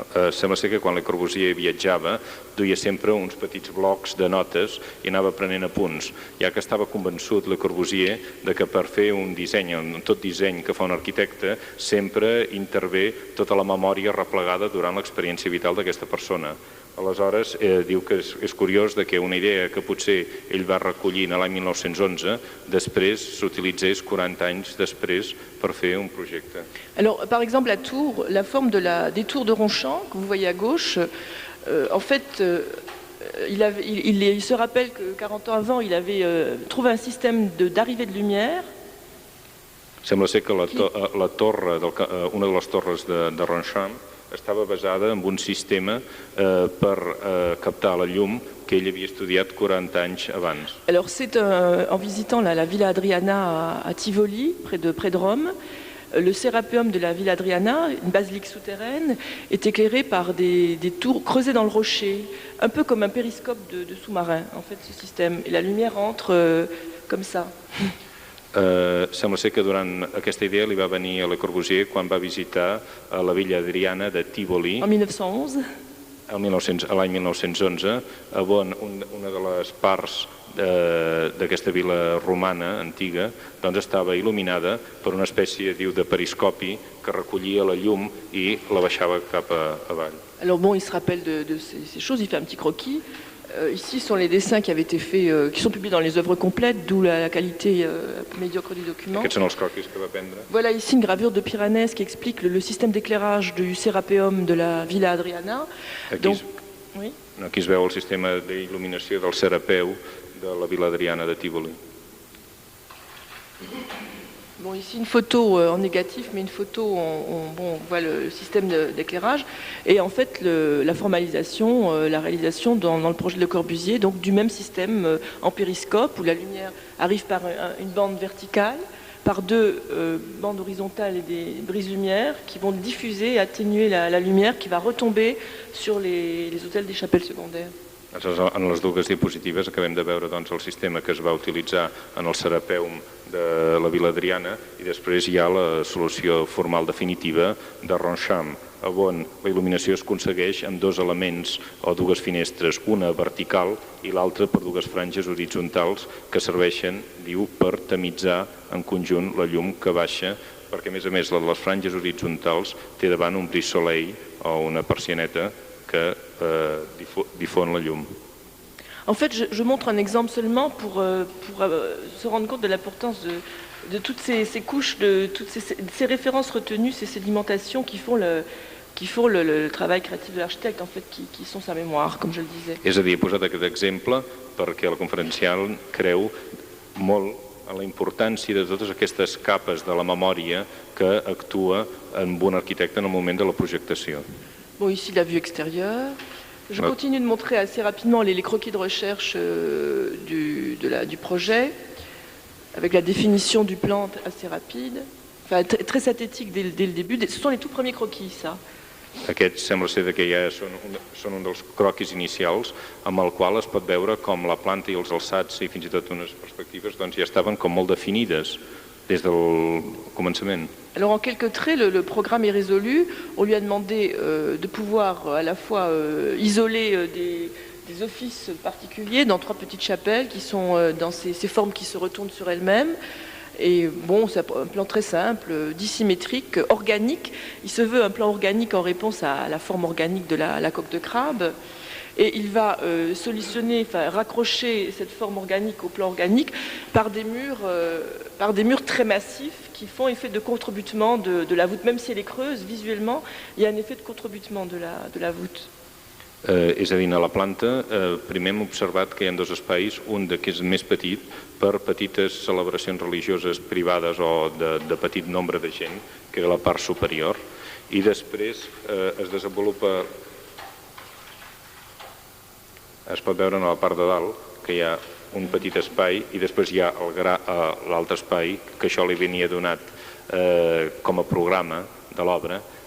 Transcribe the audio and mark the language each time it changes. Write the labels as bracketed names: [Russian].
[Catalan] Sembla ser que quan Le Corbusier viatjava duia sempre uns petits blocs de notes i anava prenent apunts, ja que estava convençut Le Corbusier de que per fer un disseny, en tot disseny que fa un arquitecte, sempre intervé tota la memòria replegada durant l'experiència vital d'aquesta persona. Aleshores, diu que és curiós que una idea que potser ell va recollir l'any 1911 després s'utilitzés 40 anys després per fer un projecte. [French] Alors, par exemple, à Tours, la forme des tours de Ronchamp, que vous voyez à gauche, en fait, il se rappelle que 40 ans avant, il avait trouvé un système d'arrivée de lumière. [Catalan] Sembla ser que la torre, una de les torres de Ronchamp, estava basada en un sistema per captar la llum que ell havia estudiat 40 anys abans. [French] Alors c'est en visitant la Villa Adriana à Tivoli, près de Rome, le sérapéum de la Villa Adriana, une basilique souterraine, est éclairé par des tours creusées dans le rocher, un peu comme un périscope de sous-marin, en fait, ce système. Et la lumière entre comme ça. [Catalan] Sembla ser que durant aquesta idea li va venir a Le Corbusier quan va visitar la Villa Adriana de Tivoli en 1911. L'any 1911, on una de les parts d'aquesta vila romana antiga estava il·luminada per una espècie, diu, de periscopi que recollia la llum i la baixava cap avall. [French] Alors bon, il se rappelle de ces choses, il fait un petit croquis. Ici sont les dessins qui avaient été faits, qui sont publiés dans les œuvres complètes, d'où la qualité médiocre du document. [Catalan] Aquests són els croquis que va prendre. [French] Voilà ici une gravure de Piranès qui explique le système d'éclairage du sérapéum de la Villa Adriana. [Catalan] Aquí es veu el sistema d'il·luminació del serapeu de la Villa Adriana de Tivoli. [French] Bon, ici une photo en négatif, mais une photo où on voit le système d'éclairage. Et en fait, la formalisation, la réalisation dans le projet de Le Corbusier, donc du même système en périscope, où la lumière arrive par une bande verticale, par deux bandes horizontales et des brises-lumière qui vont diffuser et atténuer la lumière qui va retomber sur les hôtels des chapelles secondaires. [Catalan] En les dues diapositives acabem de veure el sistema que es va utilitzar en el serapèum de la Vila Adriana i després hi ha la solució formal definitiva de Ronchamp, on la il·luminació es aconsegueix amb dos elements o dues finestres, una vertical i l'altra per dues franges horitzontals que serveixen, diu, per tamitzar en conjunt la llum que baixa, perquè a més la de les franges horitzontals té davant un brise-soleil o una persianeta que difon la llum. [French] En fait, je montre un exemple seulement pour se rendre compte de l'importance de toutes ces couches, de toutes ces références retenues, ces sédimentations qui font le travail créatif de l'architecte, en fait, qui sont sa mémoire, comme je le disais. [Catalan] És a dir, he posat aquest exemple perquè el conferencial creu molt en la importància de totes aquestes capes de la memòria que actua en un arquitecte en el moment de la projectació. [French] Bon, ici la vue extérieure. Je continue de montrer assez rapidement les croquis de recherche du projet, avec la définition du plan assez rapide, enfin très synthétique dès le début. Ce sont les tout premiers croquis, ça. [Catalan] Aquests sembla ser que ja són un dels croquis inicials amb el qual es pot veure com la planta i els alçats i fins i tot unes perspectives ja estaven com molt definides des del commencement. [French] Alors en quelques traits, le programme est résolu. On lui a demandé de pouvoir à la fois isoler des offices particuliers dans 3 petites chapelles qui sont dans ces formes qui se retournent sur elles-mêmes. Et bon, c'est un plan très simple, dissymétrique, organique. Il se veut un plan organique en réponse à la forme organique de la coque de crabe. et il va solutionner, enfin raccrocher cette forme organique au plan organique par des murs très massifs qui font effet de contrebutement de la voûte. Même si elle est creuse, visuellement, il y a un effet de contrebutement de la voûte. [Catalan] És a dir, a la planta primer hem observat que hi ha dos espais, un que és més petit per petites celebracions religioses privades o de petit nombre de gent, que és la part superior, i després es desenvolupa, es pot veure a la part de dalt que hi ha un petit espai i després hi ha l'altre espai, que això li venia donat com a programa de l'obra.